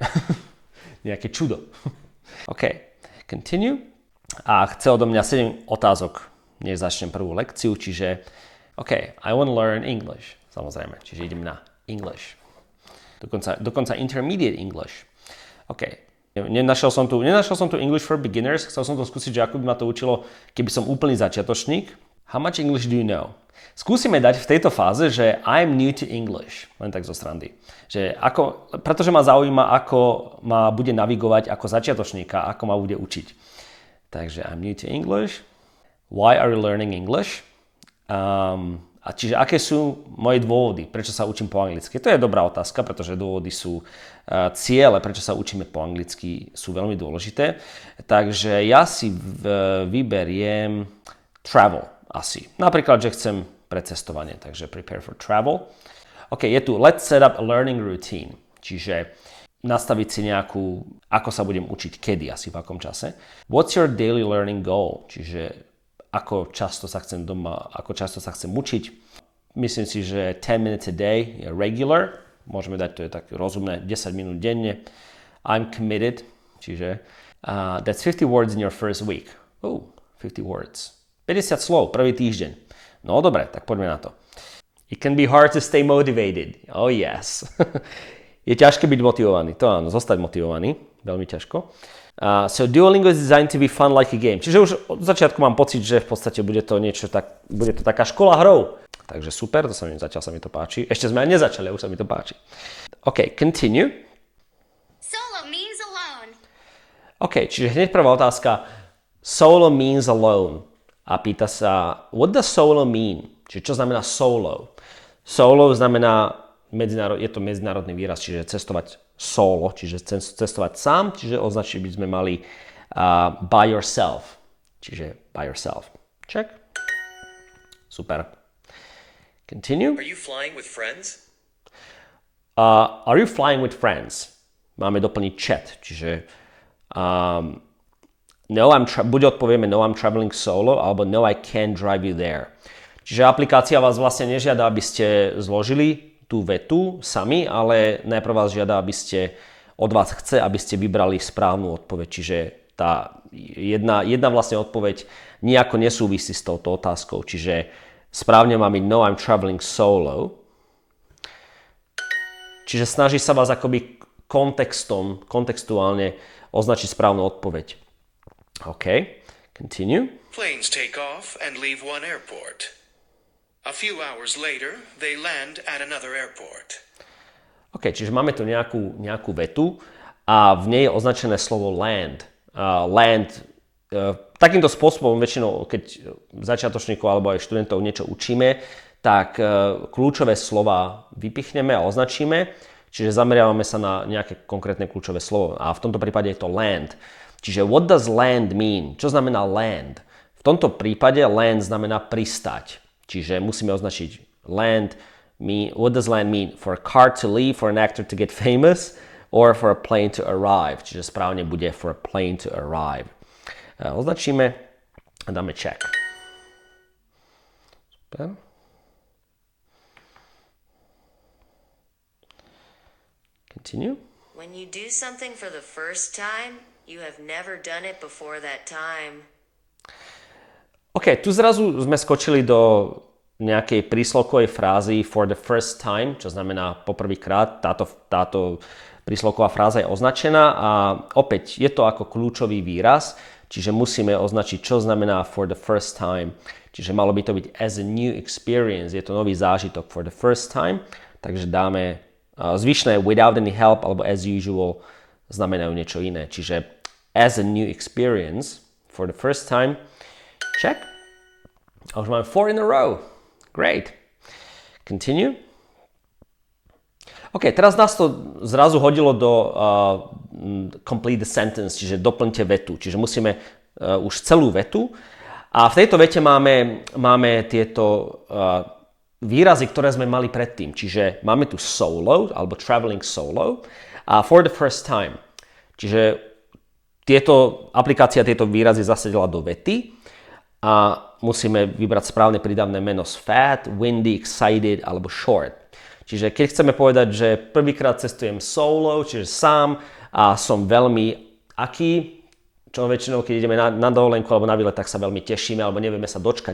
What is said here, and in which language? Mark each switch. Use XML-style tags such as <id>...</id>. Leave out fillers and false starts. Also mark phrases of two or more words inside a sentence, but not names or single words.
<sk>Nejaké čudo.</sk> <en>OK, continue.</en> <sk>A chce odo mňa 7 otázok, než začnem prvú lekciu, čiže OK,</sk> <en>I want to learn English,</en> <sk>samozrejme, čiže idem na English.</sk> <en>Dokonca intermediate English.</en> <sk>OK, nenašiel som tu</sk> <en>English for beginners,</en> <sk>chcel som to skúsiť, že ako by ma to učilo, keby som úplný začiatočník.</sk> <en>How much English do you know?</en> <sk>Skúsime dať v tejto fáze, že</sk> <en>I'm new to English,</en> <sk>len tak zo srandy. Pretože ma zaujíma, ako ma bude navigovať ako začiatočníka, ako ma bude učiť.</sk> <en>Takže I'm new to English. Why are you learning English?</en> <sk>A čiže aké sú moje dôvody, prečo sa učím po anglicky? To je dobrá otázka, pretože dôvody sú ciele, prečo sa učíme po anglicky, sú veľmi dôležité. Takže ja si vyberiem travel asi. Napríklad, že chcem precestovanie, takže</sk> <en>prepare for travel. OK,</en> <sk>je tu</sk> <en>let's set up a learning routine,</en> <sk>čiže nastaviť si nejakú, ako sa budem učiť, kedy, asi v akom čase.</sk> <en>What's your daily learning goal,</en> <sk>čiže ako často sa chcem učiť. Myslím si, že 10</sk> <en>minutes a day</en> <sk>je regular. Môžeme dať, to je tak rozumné, 10 minút denne.</sk> <en>I'm committed, čiže that's 50 words in your first week.</en> <sk>50 words. 50 slov, prvý týždeň. No dobre, tak poďme na to.</sk> <en>It can be hard to stay motivated. Oh yes.</en> <sk>Je ťažké byť motivovaný, to áno, zostať motivovaný, veľmi ťažko.</sk> <en>So Duolingo is designed to be fun like a game.</en> <sk>Čiže už od začiatku mám pocit, že v podstate bude to taká škola hrou. Takže super, zatiaľ sa mi to páči. Ešte sme aj nezačali, už sa mi to páči.</sk> <en>OK, continue. Solo means alone.</en> <sk>OK, čiže hneď prvá otázka.</sk> <en>Solo means alone.</en> <sk>A pýta sa,</sk> <en>what does solo mean?</en> <sk>Čiže čo znamená solo? Solo znamená, je to medzinárodný výraz, čiže cestovať solo, čiže cestovať sám, čiže označiť by sme mali</sk> <en>by yourself.</en> <sk>Čiže</sk> <en>by yourself.</en> <sk>Check. Super.</sk> <en>Continue. Are you flying with friends? Are you flying with friends?</en> <sk>Máme doplniť chat, čiže buď odpovieme</sk> <en>no, I'm traveling solo,</en> <sk>alebo</sk> <en>no, I can't drive you there.</en> <sk>Čiže aplikácia vás vlastne nežiada, aby ste zložili tú vetu sami, ale najprv vás žiada, od vás chce, aby ste vybrali správnu odpoveď. Čiže tá jedna vlastne odpoveď nejako nesúvisí s touto otázkou. Čiže správne má byť</sk> <en>no, I'm traveling solo.</en> <sk>Čiže snaží sa vás akoby kontextuálne označiť správnu odpoveď.</sk> <en>OK, continue. Planes take off and leave one airport. A few hours later, they land at another airport.</en> <sk>OK, čiže máme tu nejakú vetu a v nej je označené slovo land. Takýmto spôsobom väčšinou, keď začiatočníkov alebo aj študentov niečo učíme, tak kľúčové slova vypichneme a označíme, čiže zameriavame sa na nejaké konkrétne kľúčové slovo. A v tomto prípade je to land.</sk> <en>Čiže what does land mean?</en> <sk>Čo znamená land? V tomto prípade land znamená pristať. Čiže musíme označiť</sk> <en>what does land mean? For a car to leave, for an actor to get famous, or for a plane to arrive.</en> <sk>Čiže správne bude</sk> <en>for a plane to arrive.</en> <sk>Označíme a dáme check.</sk> <en>Super. Continue. When you do something for the first time, you have never done it before that time.</en> <sk>OK, tu zrazu sme skočili do nejakej príslovkovej frázy</sk> <en>for the first time,</en> <sk>čo znamená poprvýkrát. Táto príslovková fráza je označená a opäť je to ako kľúčový výraz, čiže musíme označiť, čo znamená</sk> <en>for the first time.</en> <sk>Čiže malo by to byť</sk> <en>as a new experience,</en> <sk>je to nový zážitok</sk> <en>for the first time,</en> <sk>takže dáme zvyšné</sk> <en>without any help</en> <sk>alebo</sk> <en>as usual</en> <sk>znamenajú niečo iné.</sk> <en>Čiže as a new experience for the first time. Check.</en> <sk>A už máme</sk> <en>4 in a row. Great. Continue.</en> <sk>OK, teraz nás to zrazu hodilo do</sk> <en>complete the sentence,</en> <sk>čiže doplňte vetu. Čiže musíme už celú vetu. A v tejto vete máme tieto výrazy, ktoré sme mali predtým. Čiže máme tu solo, alebo</sk> <en>traveling solo</en> <sk>a</sk> <en>for the first time.</en> <sk>Čiže aplikácia tieto výrazy zasadila do vety a musíme vybrať správne prídavné meno z</sk> <en>fat, windy, excited</en> <sk>alebo short. Čiže keď chceme povedať, že prvýkrát cestujem solo, čiže sám a som veľmi aký, čo väčšinou, keď ideme na dovolenku alebo na výlet, tak sa veľmi tešíme alebo nevieme sa dočkať.</sk>